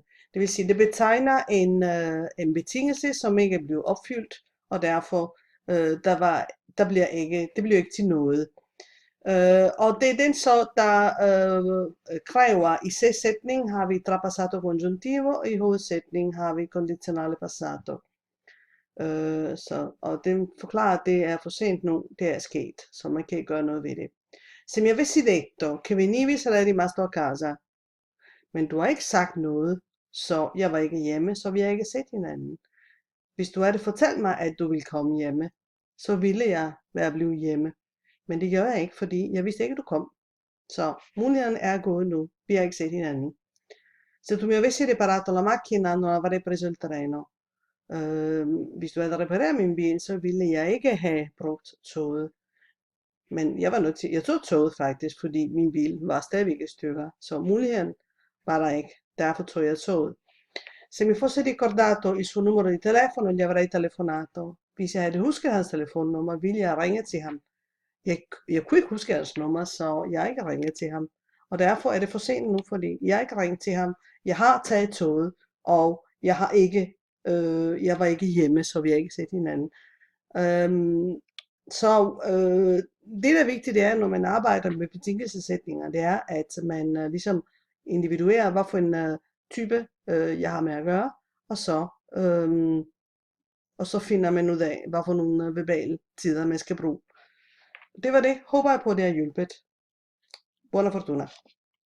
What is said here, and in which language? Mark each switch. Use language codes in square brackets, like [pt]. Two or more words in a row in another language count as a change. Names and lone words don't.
[da] Det vil sige, det betegner en betingelse, som ikke er blevet opfyldt, og derfor det bliver ikke til noget. Og det er den så, der kræver i C-sætning har vi [it] trapassato congiuntivo, [da] og i hovedsætning har vi [it] condizionale passato. [da] Og den forklarer, at det er for sent nu, det er sket, så man kan ikke gøre noget ved det. [it] Se mi avessi detto che venivi, sarei rimasto a casa. [da] Men du har ikke sagt noget, så jeg var ikke hjemme, så vi har ikke set hinanden. Hvis du havde fortalt mig, at du ville komme hjemme, så ville jeg være blevet hjemme. Men det gør jeg ikke, fordi jeg vidste ikke, at du kom. Så mulighederne er gode nu. Vi har ikke set hinanden. [it] Se tu mi avessi riparato la macchina non avrei preso il treno. [da] Hvis du havde repareret min bil, så ville jeg ikke have brugt toget. Men jeg var nødt til, jeg tog toget faktisk, fordi min bil var stadigvæk i stykker. Så muligheden var der ikke. Derfor tog jeg toget. [it] Se mi fossi ricordato il suo numero di telefono, gli avrei telefonato. [da] Hvis jeg havde husket hans telefonnummer, ville jeg ringe til ham. Jeg kunne ikke huske hans nummer, så jeg har ikke ringet til ham. Og derfor er det for sent nu, fordi jeg ikke ringet til ham. Jeg har taget toget, og jeg var ikke hjemme, så vi har ikke set hinanden. Øhm, så det, der er vigtigt, det er, når man arbejder med betingelsessætninger, det er, at man ligesom individuerer, hvad for en type jeg har med at gøre, og så finder man ud af, hvad for nogle verbale tider man skal bruge. Det var det. Håber jeg på, det har hjulpet. [it] Buona fortuna.